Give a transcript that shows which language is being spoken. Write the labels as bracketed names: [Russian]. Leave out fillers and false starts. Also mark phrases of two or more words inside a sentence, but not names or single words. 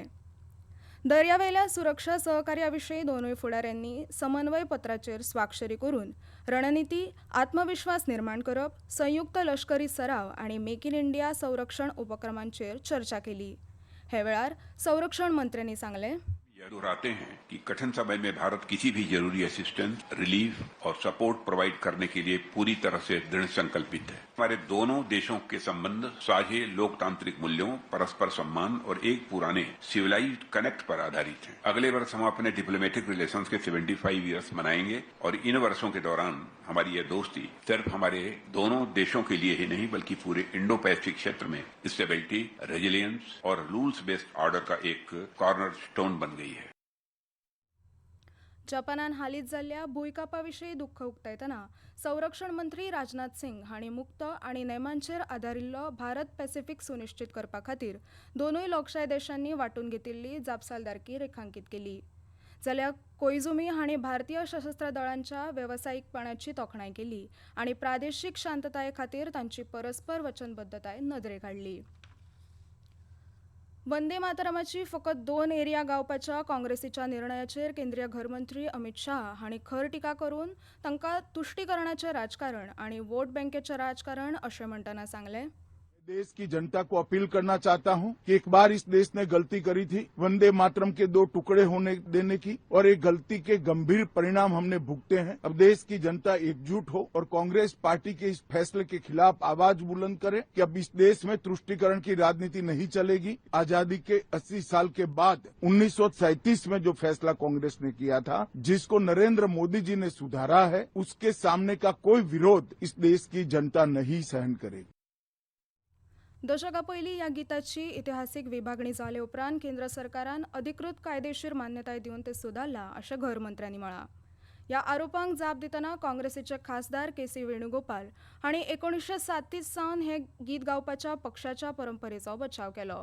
[Konkani] दर्यावेल्या सुरक्षा सहकार्या विशीं दोनूय फुडाऱ्यांनी समन्वय पत्राचेर स्वाक्षरी करून रणनीती, आत्मविश्वास निर्माण करप, संयुक्त लष्करी सराव आणि मेक इन इंडिया संरक्षण उपक्रमांचेर चर्चा केली. हे वेळार संरक्षण मंत्र्यांनी सांगलें, [Hindi] यह दोहराते हैं कि कठिन समय में भारत किसी भी जरूरी [English] assistance, relief [Hindi] और [English] support provide [Hindi] करने के लिए पूरी तरह से दृढ़ संकल्पित है. हमारे दोनों देशों के संबंध साझे लोकतांत्रिक मूल्यों, परस्पर सम्मान और एक पुराने [English] civilized connect [Hindi] पर आधारित हैं. अगले वर्ष हम अपने [English] diplomatic relations [Hindi] के 75 ईयर्स मनाएंगे और इन वर्षों के दौरान हमारी यह दोस्ती सिर्फ हमारे दोनों देशों के लिए ही नहीं बल्कि पूरे इंडो पैसिफिक क्षेत्र में [English] stability, resilience [Hindi] और [English] rules based order [Hindi] का एक [English] corner stone [Hindi] बन गई. [Konkani] जपानान हालींच जाल्ल्या भूंयकांपाविशीं दुख्ख उक्तायतना संरक्षण मंत्री राजनाथ सिंग हांणी मुक्त आणि नेमांचेर आदारिल्लो भारत पॅसिफीक सुनिश्चित करपा खातीर दोनूय लोकशाय देशांनी वांटून घेतिल्ली जापसालदारकी रेखांकीत केली. जाल्यार कोइझुमी हांणी भारतीय सशस्त्र दळांच्या वेवसायीकपणाची तोखणाय केली आणि प्रादेशीक शांतताये खातीर तांची परस्पर वचनबद्धताय नदरेक हाडली. वंदे मातरमाची फकत 2 एरिया गावपाच्या काँग्रेसीच्या निर्णयाचेर केंद्रीय घरमंत्री अमित शाह हांणी खर टिका करून तांकां तुष्टीकरणाचें राजकारण आणि वोट बँकेचें राजकारण अशें म्हणटना सांगलें, [Hindi] देश की जनता को अपील करना चाहता हूं कि एक बार इस देश ने गलती करी थी वंदे मातरम के 2 टुकड़े होने देने की, और एक गलती के गंभीर परिणाम हमने भुगते हैं. अब देश की जनता एकजुट हो और कांग्रेस पार्टी के इस फैसले के खिलाफ आवाज बुलंद करे कि अब इस देश में तुष्टीकरण की राजनीति नहीं चलेगी. आजादी के 80 साल के बाद 1937 में जो फैसला कांग्रेस ने किया था, जिसको नरेंद्र मोदी जी ने सुधारा है, उसके सामने का कोई विरोध इस देश की जनता नहीं सहन करेगी. [Konkani] दशका पयलीं ह्या गिताची इतिहासीक विभागणी जाले उपरांत केंद्र सरकारान अधिकृत कायदेशीर मान्यताय दिवन ते सुदारला अशें घरमंत्र्यांनी म्हळां. ह्या आरोपांक जाप दितना काँग्रेसीचे खासदार के.सी. वेणुगोपाल हांणी 1937 सावन हे गीत गावपाच्या पक्षाच्या परंपरेचो बचाव केलो.